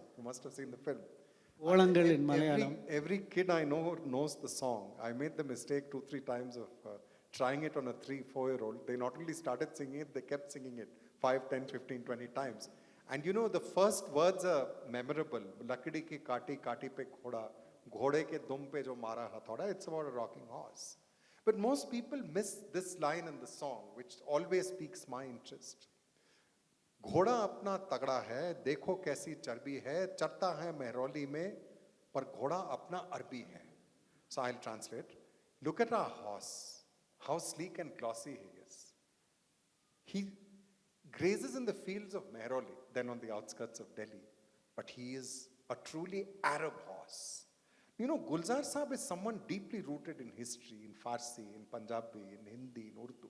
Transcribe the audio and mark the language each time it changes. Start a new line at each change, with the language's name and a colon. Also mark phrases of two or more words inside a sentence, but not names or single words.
English: You must have seen the film. Olangal in Malayalam. Every kid I know knows the song. I made the mistake 2-3 times of trying it on a 3-4-year-old. They not only started singing it, they kept singing it 5, 10, 15, 20 times. And you know, the first words are memorable.
Hindi: लकड़ी की काठी, काठी पे घोड़ा। घोड़े के दुम पे जो मारा हथौड़ा.
English: It's about a rocking horse. But most people miss this line in the song, which always piques my interest.
Hindi: घोड़ा अपना तगड़ा है, देखो कैसी चर्बी है, चढ़ता है मेहरौली में, पर घोड़ा अपना अरबी है.
English: So I'll translate. Look at our horse, how sleek and glossy he is. He grazes in the fields of Mehroli, then on the outskirts of Delhi, but he is a truly Arab horse. You know, Gulzar Saab is someone deeply rooted in history, in Farsi, in Punjabi, in Hindi, in Urdu.